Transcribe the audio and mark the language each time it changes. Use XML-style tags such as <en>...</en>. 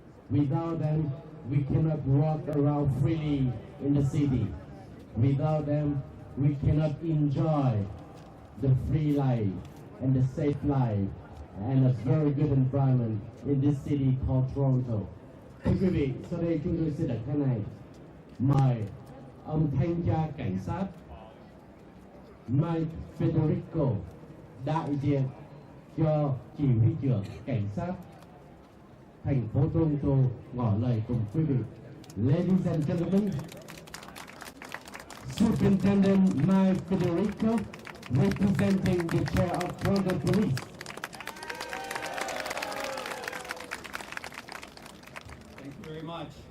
<en>Without them, we cannot walk around freely in the city. Without them, we cannot enjoy the free life and the safe life and a very good environment in this city called Toronto.</en> <vi>Thưa quý vị, sau đây chúng tôi sẽ đặt cái này mời ông thanh tra cảnh sát Mike Federico đại diện cho chỉ huy trưởng cảnh sát thành phố Toronto ngỏ lời cùng quý vị.</vi> <en>Ladies and gentlemen, Superintendent Mike Federico, representing the chair of Toronto Police. Thank you very much.</en>